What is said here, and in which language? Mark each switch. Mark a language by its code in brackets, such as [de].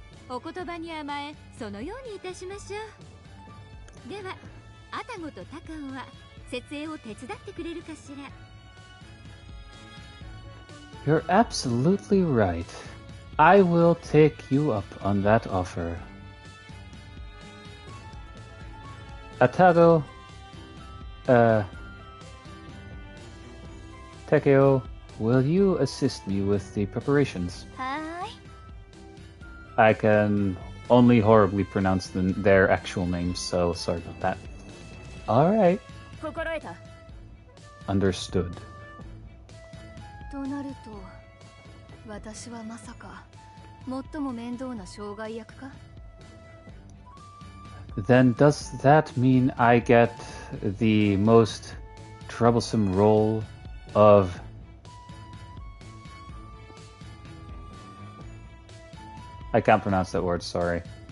[ja] お言葉に甘え、そのようにいたしましょう。では、アタゴとタカオは設営を手伝ってくれるかしら。 [en] You're absolutely right. I will take you up on that offer. Atago, Tekeo, will you assist me with the preparations? [ja] はーい。 [en] I can only horribly pronounce their actual names, so sorry about that. Alright. [ja] 心得た。 [en] Understood. [ja] となると私はまさか最も面倒な障害役か？ [en] Then does that mean I get the most troublesome role of... I can't pronounce that word, sorry.